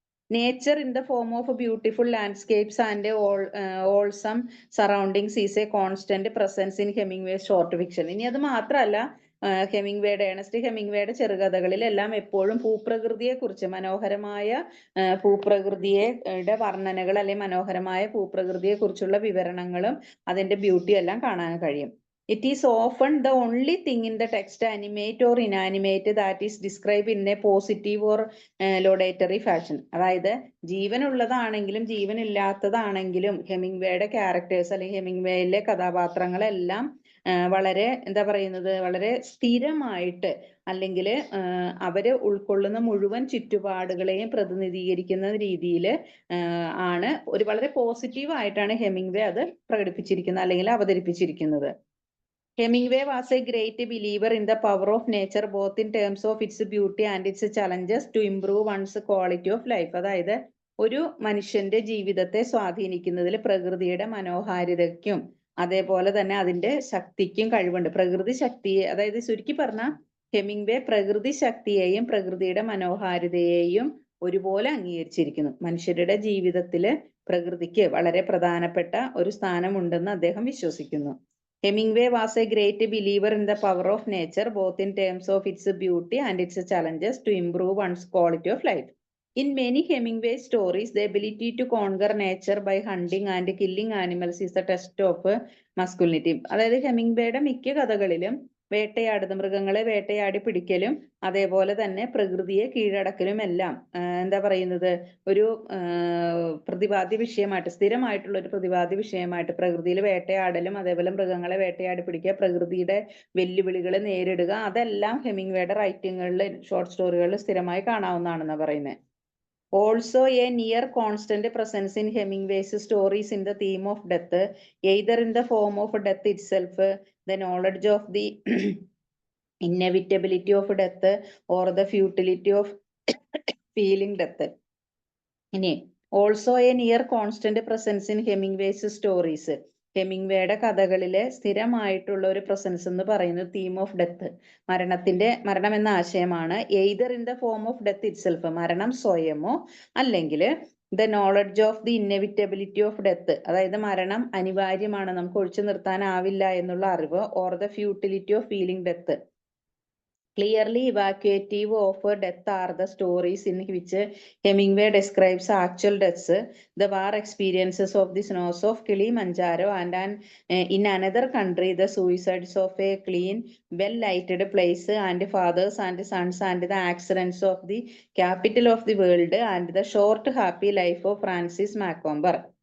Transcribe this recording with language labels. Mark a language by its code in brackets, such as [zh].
[en] Nature in the form of beautiful landscapes and awesome surroundings is a constant presence in Hemingway short fiction. [ml] ഇനി അത് മാത്രമല്ല, Ernest ഹെമിംഗ്വേയുടെ ചെറുകഥകളിലെല്ലാം എപ്പോഴും ഭൂപ്രകൃതിയെ കുറിച്ച്, മനോഹരമായ ഭൂപ്രകൃതിയുടെ വർണ്ണനകൾ, അല്ലെങ്കിൽ മനോഹരമായ ഭൂപ്രകൃതിയെ കുറിച്ചുള്ള വിവരണങ്ങളും അതിന്റെ ബ്യൂട്ടിയും എല്ലാം കാണാൻ കഴിയും. [en] It is often the only thing in the text, animate or inanimate, that is described in a positive or laudatory fashion. [ml] അതായത് ജീവനുള്ളതാണെങ്കിലും ജീവനില്ലാത്തതാണെങ്കിലും ഹെമിംഗ്വേയുടെ ക്യാരക്ടേഴ്സ്, അല്ലെങ്കിൽ ഹെമിംഗ്വേയിലെ കഥാപാത്രങ്ങളെല്ലാം വളരെ എന്താ പറയുന്നത് വളരെ സ്ഥിരമായിട്ട്, അല്ലെങ്കിൽ അവര് ഉൾക്കൊള്ളുന്ന മുഴുവൻ ചുറ്റുപാടുകളെയും പ്രതിനിധീകരിക്കുന്ന രീതിയിൽ ആണ്, ഒരു വളരെ പോസിറ്റീവ് ആയിട്ടാണ് ഹെമിംഗ്വേ അത് പ്രകടിപ്പിച്ചിരിക്കുന്നത് അല്ലെങ്കിൽ അവതരിപ്പിച്ചിരിക്കുന്നത്. [en] Hemingway was a great believer in the power of nature, both in terms of its beauty and its challenges to improve one's quality of life. [ml] അതായത് ഒരു മനുഷ്യന്റെ ജീവിതത്തെ സ്വാധീനിക്കുന്നതിൽ പ്രകൃതിയുടെ മനോഹാരിതയ്ക്കും അതേപോലെ തന്നെ അതിന്റെ ശക്തിക്കും കഴിവുണ്ട്. പ്രകൃതി ശക്തിയെ, അതായത് ചുരുക്കി പറഞ്ഞാൽ ഹെമിംഗ്വേ പ്രകൃതി ശക്തിയെയും പ്രകൃതിയുടെ മനോഹാരിതയെയും ഒരുപോലെ അംഗീകരിച്ചിരിക്കുന്നു. മനുഷ്യരുടെ ജീവിതത്തില് പ്രകൃതിക്ക് വളരെ പ്രധാനപ്പെട്ട ഒരു സ്ഥാനമുണ്ടെന്ന് അദ്ദേഹം വിശ്വസിക്കുന്നു. [en] Hemingway was a great believer in the power of nature, both in terms of its beauty and its challenges to improve one's quality of life. In many Hemingway stories, the ability to conquer nature by hunting and killing animals is the test of masculinity. [ml] അതായത് ഹെമിംഗ്വേയുടെ മിക്ക കഥകളിലും മൃഗങ്ങളെ വേട്ടയാടി പിടിക്കലും അതേപോലെ തന്നെ പ്രകൃതിയെ കീഴടക്കലും എല്ലാം എന്താ പറയുന്നത്, ഒരു പ്രതിപാദ്യ വിഷയമായിട്ട്, സ്ഥിരമായിട്ടുള്ള ഒരു പ്രതിപാദ്യ വിഷയമായിട്ട് പ്രകൃതിയിൽ വേട്ടയാടലും അതേപോലെ മൃഗങ്ങളെ വേട്ടയാടി പിടിക്കുക, പ്രകൃതിയുടെ വെല്ലുവിളികളെ നേരിടുക, അതെല്ലാം ഹെമിംഗ്വേയുടെ റൈറ്റിങ്ങുകളിൽ, ഷോർട്ട് സ്റ്റോറികളിൽ സ്ഥിരമായി കാണാവുന്നതാണെന്നാണ് പറയുന്നത്. [en] Also, a near constant presence in Hemingway's stories in the theme of death, either in the form of death itself, the knowledge of the inevitability of death, or the futility of feeling death. [ml] ഇനി [en] also a near constant presence in Hemingway's stories. [ml] ഹെമിംഗ്വേയുടെ കഥകളിലെ സ്ഥിരമായിട്ടുള്ള ഒരു presence എന്ന് പറയുന്നത് [en] theme of death, [ml] മരണം എന്ന ആശയമാണ്. [en] either in the form of death itself, [ml] മരണം സ്വയമോ അല്ലെങ്കിൽ [en] the knowledge of the inevitability of death, [ml] അതായത് മരണം അനിവാര്യമാണ്, നമുക്ക് ഒഴിച്ചു നിർത്താനാവില്ല എന്നുള്ള അറിവ്, [en] Or the futility of feeling death. Clearly evocative of death are the stories in which Hemingway describes actual deaths, the war experiences of the snows of Kilimanjaro, and in another country the suicides of a clean, well-lighted place, and fathers and sons, and the accidents of the capital of the world, and the short happy life of Francis Macomber.